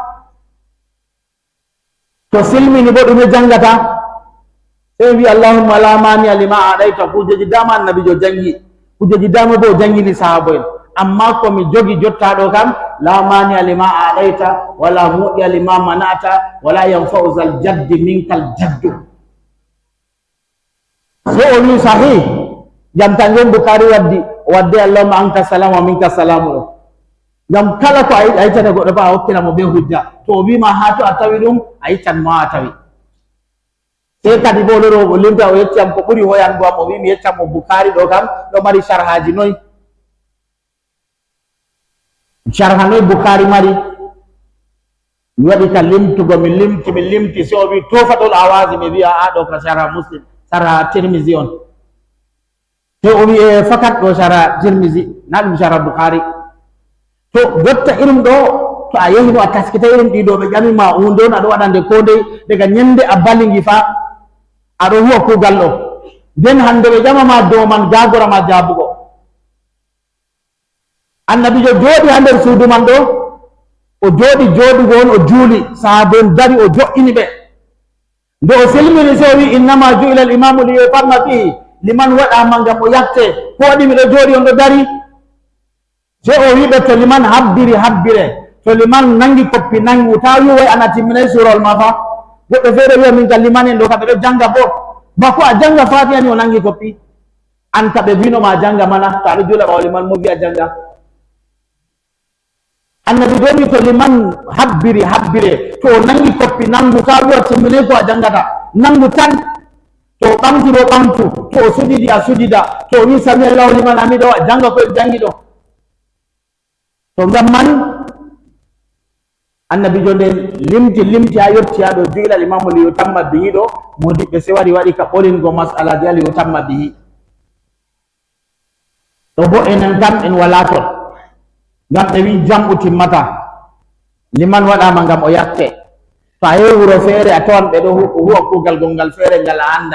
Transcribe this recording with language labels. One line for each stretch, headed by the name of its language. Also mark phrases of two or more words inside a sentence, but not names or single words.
Fula: to silmini bo ɗume jangata sey wi
Arabic: اللهم لا مانع لما أعطيت
Fula: kujeji dama annabijo jangi kujeji dama bo o jangini sahaba en amma komi jogi jotta ɗo kam
Arabic: لا مانع لما أعطيت ولا معطي لما منعت ولا ينفع ذا الجد منك الجد.
Fula: So o wi sahih jam kanjum Bukhari wadde
Arabic: اللهم أنت السلام ومنك السلام
Fula: ɗo ngam kala ko a yiccata goɗɗo ba a hokkiramo be hujja to o wima ha to a tawi ɗum a yiccan ma a tawi. Sey kadi bo loro o limta o yecciyam ko ɓuri hoyango am o wi mi yeccamo Bukhari ɗo kam ɗo mari sharhaji noyi sharha noyi Bukhari mari mi waɗi ka limtugo mi limti sey o wi tofaɗol awazi mi wiya a ɗo ka sharha Muslim sharha Tirmizi on sey o wi e fakat ɗo sharha Tirmizi na ɗum sharha Bukhari. To jotta irum ɗo to a yehi no a taskita irin ɗiɗo ɓe ƴamima hunde on aɗo waɗande ko ndey daga ñande a balingi fa aɗo huwa kuugal ɗo nden hande ɓe ƴamama dow man gagorama jaabugo annabijo jooɗi ha nder suudu man ɗo o jooɗi jooɗugo on o juuli sahaba en dari o jo'ini ɓe nde o silmini se o wi
Arabic: إنما جعل الإمام ليؤتم به
Fula: liman waɗama ngam o yakte ko waɗi miɗo jooɗi on ɗo dari se o wiɓe to liman habbiri habbire to liman nangi koppi nangu ta wi way ana timminay surol ma fa goɗɗo feere wiya min ka liman en ɗo ka ɓe ɗo janga bo bako a janga fatiha ni o nangi koppi an ka ɓe winoma janga mana to aɗo juula ɓawo liman mo wiya janga annabi doni to liman habbiri habbire to nangi koppi nangu ta wiya timminay ko a jangata nangu tan to ɓamti ɗo ɓamtu to o sujidi a sujida to ni
Arabic: سمع الله لمن حمده
Fula: a janga koye jangi ɗo to ngam man annabijo nde limti ha yetti ha ɗo
Arabic: جعل الإمام ليؤتم به
Fula: ɗo modiɓɓe se wari waɗi ka ɓolingo masalaji ha
Arabic: ليؤتم به
Fula: ɗo bo enen kam en wala ton ngam ɓe wi jamɓu timmata liman waɗama ngam o yakke to a yehi wuro feere a tawan ɓe ɗo huwa kuugal gongal feere ngal a anda